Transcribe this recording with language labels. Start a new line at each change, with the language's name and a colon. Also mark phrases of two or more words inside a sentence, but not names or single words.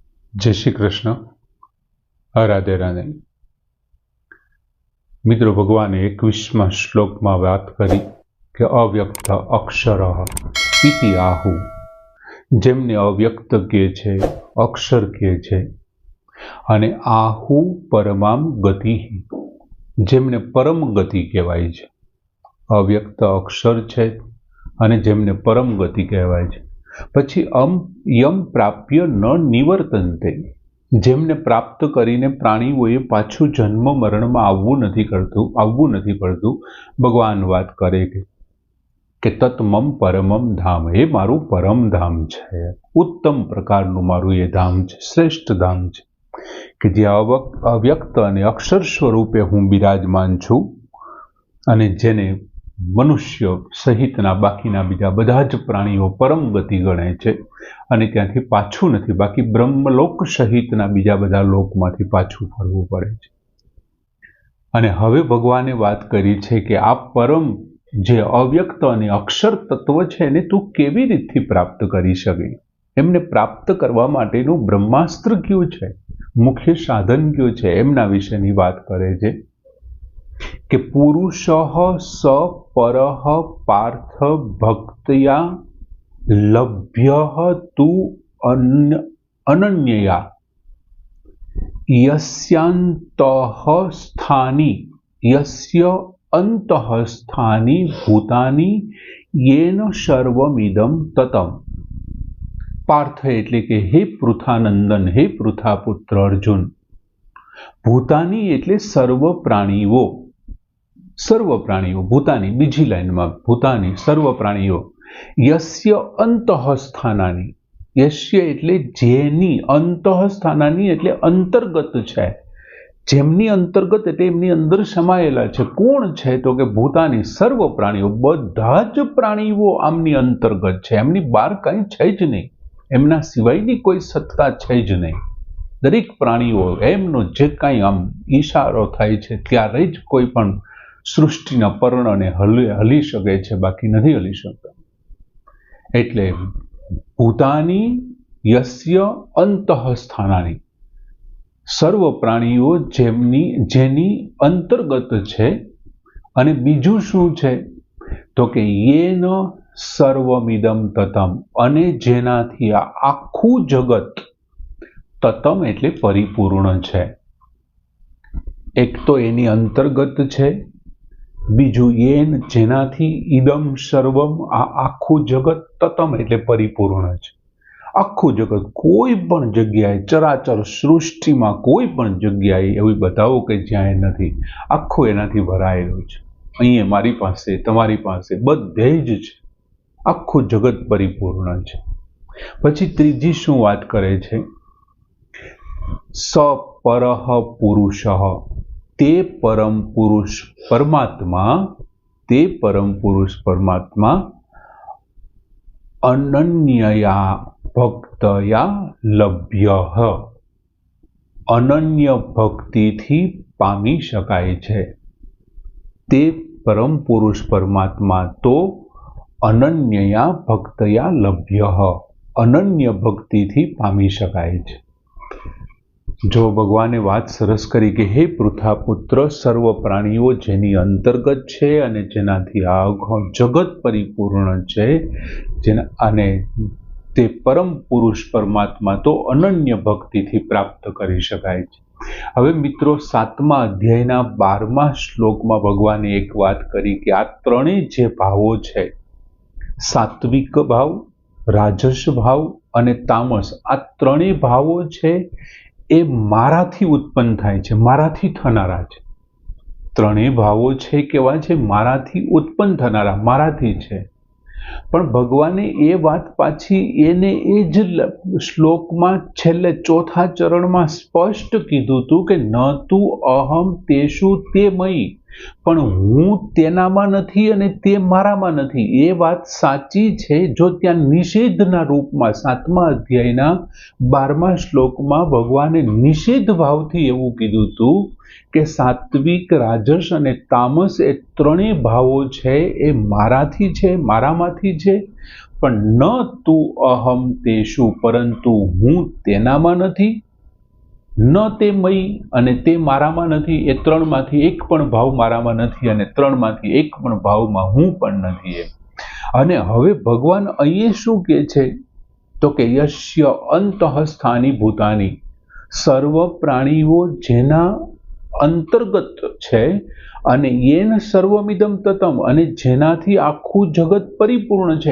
Gujarati: જય શ્રી કૃષ્ણ। રાધે રાધે। મિત્રો, ભગવાન 21 શ્લોકમાં વાત કરી કે
Sanskrit: अव्यक्त अक्षर इति आहु।
Gujarati: જેમને અવ્યક્ત કહે છે, અક્ષર કહે છે, અને
Sanskrit: आहु परमाम गति,
Gujarati: જેમને પરમ ગતિ કહેવાય છે। અવ્યક્ત અક્ષર છે અને જેમને પરમ ગતિ કહેવાય છે। पछी
Sanskrit: यम प्राप्य न निवर्तन्ते,
Gujarati: જેમને પ્રાપ્ત કરીને પ્રાણીઓએ પાછું જન્મ મરણમાં આવવું નહીં પડતું। ભગવાન વાત કરે કે
Sanskrit: तत्मम परमम धाम,
Gujarati: હે મારું પરમ ધામ છે, ઉત્તમ પ્રકારનું મારું એ ધામ છે, શ્રેષ્ઠ ધામ છે કે જ્યાં અવ્યક્ત અને અક્ષર સ્વરૂપે હું બિરાજમાન છું અને જેને મનુષ્ય સહિતના બાકીના બીજા બધા જ પ્રાણીઓ પરમ ગતિ ગણે છે અને ત્યાંથી પાછું નથી, બાકી બ્રહ્મલોક સહિતના બીજા બધા લોકમાંથી પાછું ફરવું પડે છે। અને હવે ભગવાને વાત કરી છે કે આ પરમ જે અવ્યક્ત અને અક્ષર તત્વ છે એને તું કેવી રીતથી પ્રાપ્ત કરી શકે। એમને પ્રાપ્ત કરવા માટેનું બ્રહ્માસ્ત્ર કયું છે, મુખ્ય સાધન કયું છે, એમના વિશેની વાત કરે છે કે
Sanskrit: पुरुषः स परः पार्थ भक्त्या लभ्यः तु अनन्यया यस्यान्तः स्थानि, यस्य अंतः स्थानि भूतानि येन सर्वमिदं ततम्।
Gujarati: પાર્થ એટલે કે હે પૃથાનંદન, હે પૃથાપુત્ર અર્જુન। ભૂતાનિ એટલે સર્વ પ્રાણીઓ, સર્વ પ્રાણીઓ, ભૂતાનિ બીજી લાઇનમાં ભૂતાનિ સર્વ પ્રાણીઓ।
Sanskrit: यस्य अंतः स्थानानि,
Gujarati: યસ્ય એટલે જેની,
Sanskrit: अंतः स्थानानि
Gujarati: એટલે અંતર્ગત છે, જેમની અંતર્ગત એટલે એમની અંદર સમાયેલા છે। કોણ છે તો કે ભૂતાનિ સર્વ પ્રાણીઓ, બધા જ પ્રાણીઓ આમની અંતર્ગત છે, એમની બહાર કંઈ છે જ નહીં, એમના સિવાયની કોઈ સત્તા છે જ નહીં। દરેક પ્રાણીઓ એમનો જે કાંઈ આમ ઈશારો થાય છે ત્યારે જ કોઈ પણ સૃષ્ટિના પર્ણને હલી શકે છે, બાકી નહીં હલી શકતા। एटले
Sanskrit: भूतानि यस्य अंतः स्थानानि,
Gujarati: સર્વ પ્રાણીઓ જેની અંતર્ગત છે। અને બીજું શું છે તો કે
Sanskrit: येन सर्वमिदं ततम्,
Gujarati: અને જેનાથી આ આખું જગત, તતમ એટલે પરિપૂર્ણ છે। એક તો એની અંતર્ગત છે, બીજું યેન જેનાથી
Sanskrit: इदम सर्वम,
Gujarati: આ આખું જગત, તતમ એટલે પરિપૂર્ણ છે। આખું જગત કોઈ પણ જગ્યાએ, ચરાચર સૃષ્ટિમાં કોઈ પણ જગ્યાએ એવી બતાવો કે જ્યાં એ નથી, આખું એનાથી ભરાયેલું છે। અહીંયા મારી પાસે, તમારી પાસે, બધે જ છે, આખું જગત પરિપૂર્ણ છે। પછી ત્રીજી શું વાત કરે છે,
Sanskrit: स परः पुरुषः,
Gujarati: તે પરમ પુરુષ પરમાત્મા, તે પરમ પુરુષ પરમાત્મા, ते परम पुरुष परमात्मा
Sanskrit: अनन्यया भक्तया लभ्यः,
Gujarati: અનન્ય ભક્તિથી પામી શકાય છે। તે પરમ પુરુષ પરમાત્મા તો
Sanskrit: अनन्यया भक्तया लभ्यः,
Gujarati: અનન્ય ભક્તિથી પામી શકાય છે। જો ભગવાને વાત સરસ કરી કે હે પૃથાપુત્ર, સર્વ પ્રાણીઓ જેની અંતર્ગત છે અને જેનાથી આખું જગત પરિપૂર્ણ છે, જેના અને તે પરમ પુરુષ પરમાત્મા તો અનન્ય ભક્તિથી પ્રાપ્ત કરી શકાય છે। હવે મિત્રો, 7મા અધ્યાયના 12મા શ્લોકમાં ભગવાને એક વાત કરી કે આ ત્રણેય જે ભાવો છે, સાત્વિક ભાવ, રાજસ ભાવ અને તામસ, આ ત્રણેય ભાવો છે એ મારાથી ઉત્પન્ન થાય છે, મારાથી થનારા છે। ત્રણેય ભાવો છે કેવા છે, મારાથી ઉત્પન્ન થનારા, મારાથી છે। પણ ભગવાને એ વાત પાછી એને એ જ શ્લોકમાં છેલ્લે ચોથા ચરણમાં સ્પષ્ટ કીધું હતું કે
Sanskrit: न तु अहम तेषु ते मयि,
Gujarati: પણ હું તેનામાં નથી અને તે મારામાં નથી। એ વાત સાચી છે જો ત્યાં નિષેધના રૂપમાં 7મા અધ્યાયના 12મા શ્લોકમાં ભગવાને નિષેધ ભાવથી એવું કીધું હતું કે સાત્વિક, રાજસ અને તામસ એ ત્રણેય ભાવો છે એ મારાથી છે, મારામાંથી છે, પણ
Sanskrit: न तु अहम् तेषु,
Gujarati: પરંતુ હું તેનામાં નથી,
Sanskrit: न ते मयि
Gujarati: અને તે મારામાં નથી. એ ત્રણમાંથી એક પણ ભાવ મારામાં નથી અને ત્રણમાંથી એક પણ ભાવમાં હું પણ નથી એમ. અને હવે ભગવાન અહીંયા શું કહે છે તો કે
Sanskrit: यस्य अन्तःस्थानि भूतानि,
Gujarati: સર્વ પ્રાણીઓ જેના અંતર્ગત છે, અને
Sanskrit: येन सर्वमिदं ततम्,
Gujarati: અને જેનાથી આખું જગત પરિપૂર્ણ છે.